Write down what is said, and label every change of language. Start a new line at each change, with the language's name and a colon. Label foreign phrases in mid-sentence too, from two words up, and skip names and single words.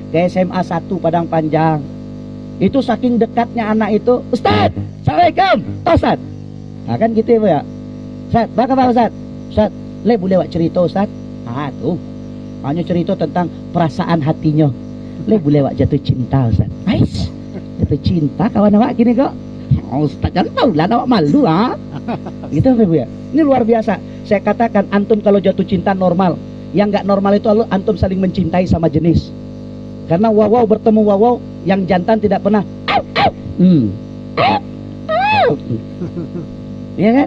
Indonesian: Ke SMA 1 Padang Panjang. Itu saking dekatnya anak itu, Ustaz, Assalamualaikum, Ustaz. Nah kan gitu ya Bu ya. Ustaz, bagaimana Ustaz? Ustaz, boleh wak cerita Ustaz? Tuh, hanya cerita tentang perasaan hatinya. Boleh wak jatuh cinta Ustaz. Ais, jatuh cinta kawan awak gini kok. Ustaz, jangan tahu lah, awak malu lah. Gitu Bu ya. Ini luar biasa. Saya katakan antum kalau jatuh cinta normal. Yang nggak normal itu antum saling mencintai sama jenis. Karena wawau bertemu wawau, yang jantan tidak pernah. Ya kan?